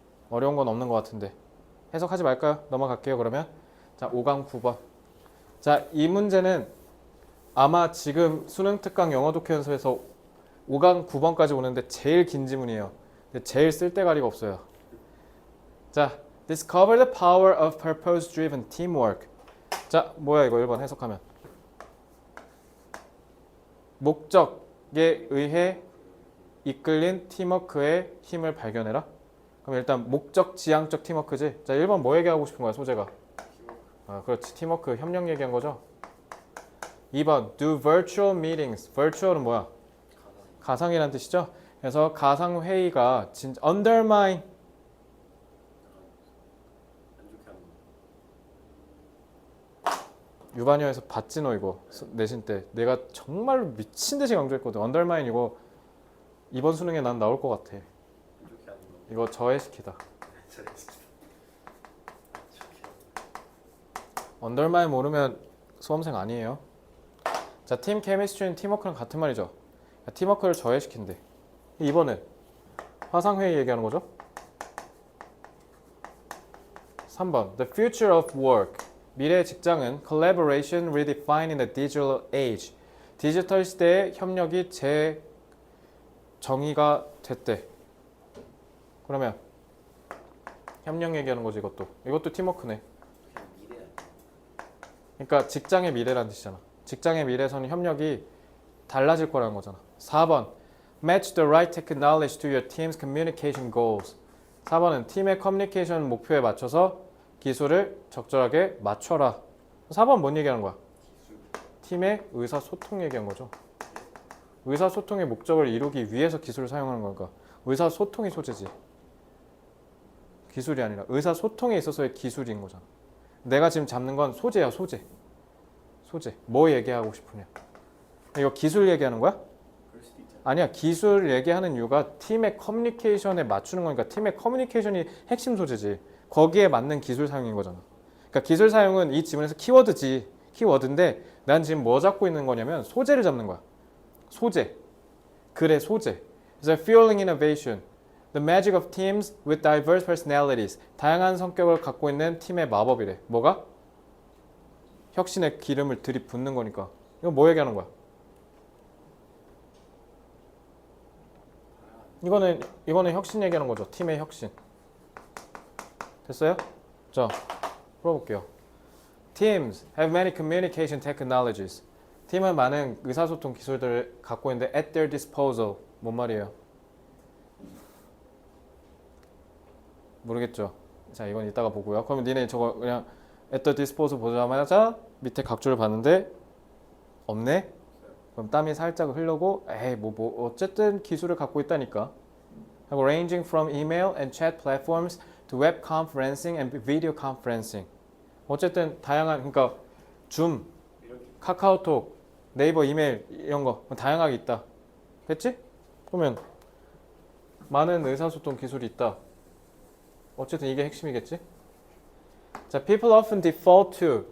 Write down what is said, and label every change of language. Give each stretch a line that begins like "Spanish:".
Korean: 어려운 건 없는 것 같은데 해석하지 말까요? 넘어갈게요. 그러면 자, 5강 9번. 자, 이 문제는 아마 지금 수능 특강 영어 독해 연습에서 5강 9번까지 오는데 제일 긴 지문이에요. 근데 제일 쓸데가리가 없어요.
English: 자, discover the power of purpose-driven teamwork.
Korean: 자, 뭐야 이거 1번 해석하면 목적에 의해 이끌린 팀워크의 힘을 발견해라. 그럼 일단 목적 지향적 팀워크지. 자, 1번 뭐 얘기하고 싶은 거야 소재가? 그렇지. 팀워크 협력 얘기한 거죠. 2번
English: do virtual meetings.
Korean: virtual은 뭐야? 가상이라는 뜻이죠. 그래서 가상 회의가 진짜 undermine 유반여에서 봤지 너 이거 내신 때 내가 정말로 미친 듯이 강조했거든. undermine 이거 이번 수능에 난 나올 것 같아. 이거 저해시키다. undermine 모르면 수험생 아니에요. 자, 팀 케미스트리는 팀워크랑 같은 말이죠. 팀워크를 저해시킨대. 2번은 화상회의 얘기하는 거죠.
English: 3번 The future of work.
Korean: 미래의 직장은
English: collaboration redefined in the digital age.
Korean: 디지털 시대의 협력이 재정의가 됐대. 그러면 협력 얘기하는 거지 이것도. 이것도 팀워크네. 그러니까 직장의 미래란 뜻이잖아. 직장의 미래에서는 협력이 달라질 거라는 거잖아.
English: 4번 Match the right technology to your team's communication goals.
Korean: 4번은 팀의 커뮤니케이션 목표에 맞춰서 기술을 적절하게 맞춰라. 4번 뭔 얘기하는 거야? 팀의 의사소통 얘기한 거죠. 의사소통의 목적을 이루기 위해서 기술을 사용하는 거니까 의사소통이 소재지. 기술이 아니라 의사소통에 있어서의 기술인 거잖아. 내가 지금 잡는 건 소재야, 소재. 소재. 뭐 얘기하고 싶으냐? 이거 기술 얘기하는 거야? 아니야. 기술 얘기하는 이유가 팀의 커뮤니케이션에 맞추는 거니까 팀의 커뮤니케이션이 핵심 소재지. 거기에 맞는 기술 사용인 거잖아. 그러니까 기술 사용은 이 지문에서 키워드지. 키워드인데 난 지금 뭐 잡고 있는 거냐면 소재를 잡는 거야. 소재. 글의 소재.
English: 그래서 fueling innovation. The magic of teams with diverse personalities.
Korean: 다양한 성격을 갖고 있는 팀의 마법이래. 뭐가? 혁신의 기름을 들이붓는 거니까. 이거 뭐 얘기하는 거야? 이거는 혁신 얘기하는 거죠. 팀의 혁신. 됐어요? 자, 풀어볼게요.
English: Teams have many communication technologies.
Korean: 팀은 많은 의사소통 기술들을 갖고 있는데
English: at their disposal.
Korean: 뭔 말이에요? 모르겠죠? 자, 이건 이따가 보고요. 그러면 니네 저거 그냥
English: at the disposal
Korean: 보자마자 밑에 각주를 봤는데 없네? 그럼 땀이 살짝 흐르고 에이 뭐 어쨌든 기술을 갖고 있다니까.
English: 하고 ranging from email and chat platforms to web conferencing and video conferencing.
Korean: 어쨌든 다양한 그러니까 줌, 카카오톡, 네이버 이메일 이런 거 다양하게 있다. 됐지? 그러면 많은 의사소통 기술이 있다. 어쨌든 이게 핵심이겠지?
English: 자, people often default to.